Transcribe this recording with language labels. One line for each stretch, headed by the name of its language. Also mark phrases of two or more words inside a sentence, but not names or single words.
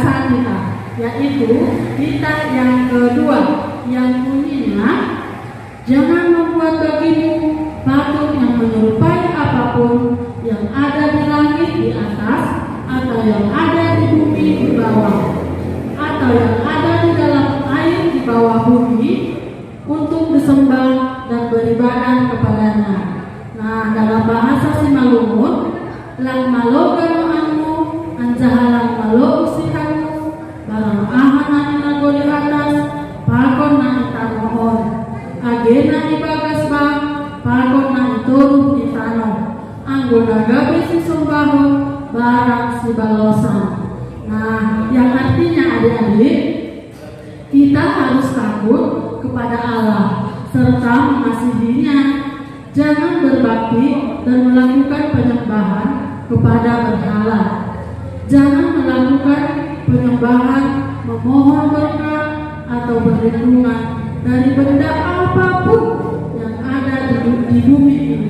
Indonesian: kita, yaitu kita yang kedua yang bunyinya, jangan membuat bagimu patung yang menyerupai apapun yang ada di langit di atas, atau yang ada di bumi di bawah, atau yang ada di dalam air di bawah bumi, untuk disembah dan beribadah kepadanya.
Batak Simalungun: Nah, dalam bahasa Simalungun, lang maloga no anmo, anjahalang malo usihanmu, barang ahanan inago
Indonesian: di atas,
Batak Simalungun: pakon na itamohon, agena ibagas ba, pakon na iturun di tanah, anggona gabi si sumbahon, barang si balosan.
Indonesian: Nah, yang artinya adik-adik, kita harus takut kepada Allah serta mengasihinya. Jangan berbakti dan melakukan penyembahan kepada berhala. Jangan melakukan penyembahan memohon berkat atau perlindungan dari benda apapun yang ada di bumi ini.